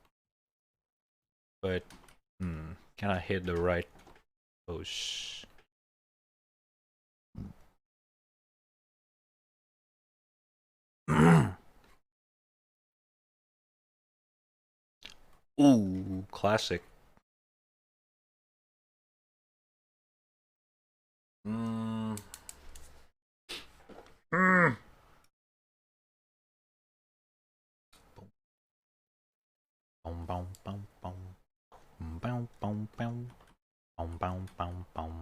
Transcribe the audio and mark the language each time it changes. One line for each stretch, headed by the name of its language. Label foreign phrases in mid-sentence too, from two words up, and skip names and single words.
English: But, can I hit the right pose? Ooh, classic. Mm. Mm. Boom, boom, boom, boom. Boom, boom, boom. Boom, boom, boom, boom.